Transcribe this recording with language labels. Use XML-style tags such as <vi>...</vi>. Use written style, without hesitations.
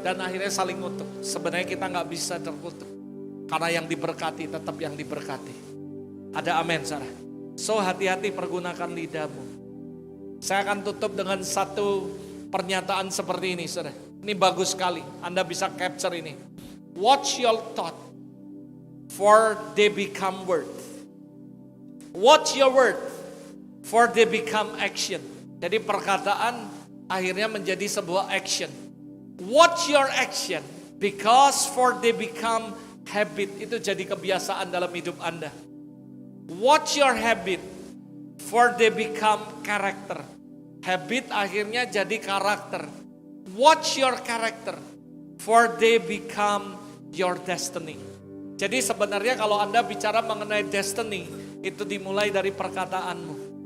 <id>Dan akhirnya saling ngutuk. Sebenarnya kita gak bisa terkutuk. Karena yang diberkati tetap yang diberkati. Ada amin, saudara. So hati-hati pergunakan lidahmu. Saya akan tutup dengan satu pernyataan seperti ini, saudara. Ini bagus sekali. Anda bisa capture ini.</id> <en>Watch your thought, for they become word. Watch your word, for they become action.</en> <id>Jadi perkataan akhirnya menjadi sebuah action.</id> <en>Watch your action, because for they become habit.</en> <id>Itu jadi kebiasaan dalam hidup Anda.</id> <en>Watch your habit, for they become character.</en> <id>Habit akhirnya jadi karakter.</id> <en>Watch your character, for they become your destiny.</en> <id>Jadi sebenarnya kalau Anda bicara mengenai destiny, itu dimulai dari perkataanmu.</id>